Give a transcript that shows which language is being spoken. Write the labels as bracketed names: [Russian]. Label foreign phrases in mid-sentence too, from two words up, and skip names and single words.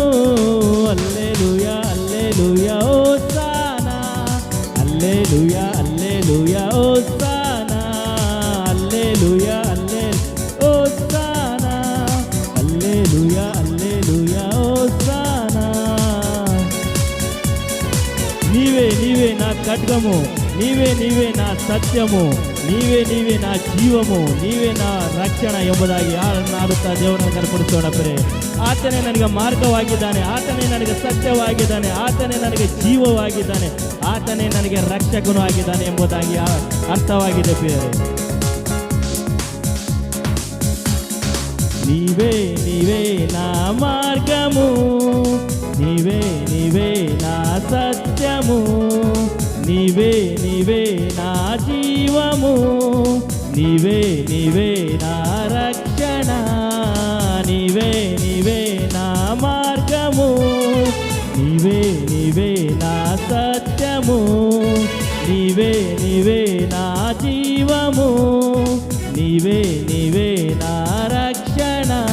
[Telugu] హల్లెలూయా హల్లెలూయా హోసానా, హల్లెలూయా హల్లెలూయా హోసానా, హల్లెలూయా హల్లెలూయా హోసానా, హల్లెలూయా హల్లెలూయా హోసానా. నీవే నీవే నా ఖడ్గము, నీవే నీవే నా సత్యము, నీవే నీవే నా జీవము, నీవే నా రక్షణ [Kannada] ಎಂಬುದಾಗಿ ಆಡುತ್ತಾ ದೇವರನ್ನು ಕನಪಡಿಸೋಣ. ಪ್ರಿಯರೇ, ಆತನೇ ನನಗೆ ಮಾರ್ಗವಾಗಿದ್ದಾನೆ, ಆತನೇ ನನಗೆ ಸತ್ಯವಾಗಿದ್ದಾನೆ, ಆತನೇ ನನಗೆ ಜೀವವಾಗಿದ್ದಾನೆ, ಆತನೇ ನನಗೆ ರಕ್ಷಕನು ಆಗಿದ್ದಾನೆ ಎಂಬುದಾಗಿ ಅರ್ಥವಾಗಿದೆ. [Telugu] ಪ್ರಿಯರೇ, నీవే నీవే నా మార్గము, నీవే నీవే నా ಸತ್ಯము, నీవే నీవే నా జీవము, నీవే నీవే నా రక్షణ, నీవే నీవే నా మార్గము, నీవే నీవే నా సత్యము, నీవే నీవే నా జీవము, నీవే నీవే నా రక్షణ.